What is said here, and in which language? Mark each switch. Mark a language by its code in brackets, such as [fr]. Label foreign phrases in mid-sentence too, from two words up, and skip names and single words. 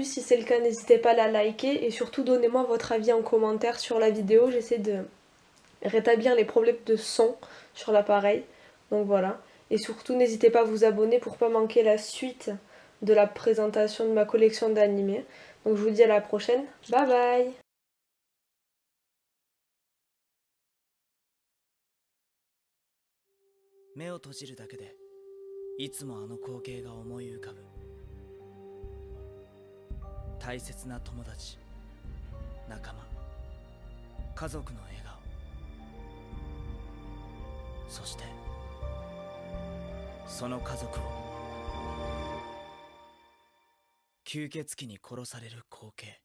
[fr] Si c'est le cas, n'hésitez pas à la liker et surtout donnez-moi votre avis en commentaire sur la vidéo. J'essaie de rétablir les problèmes de son sur l'appareil. Donc voilà. Et surtout n'hésitez pas à vous abonner pour pas manquer la suite de la présentation de ma collection d'animés. Donc je vous dis à la prochaine. Bye bye! [ja] 目を閉じるだけでいつもあの光景が思い浮かぶ。大切な友達、仲間、家族の笑顔、そしてその家族を吸血鬼に殺される光景。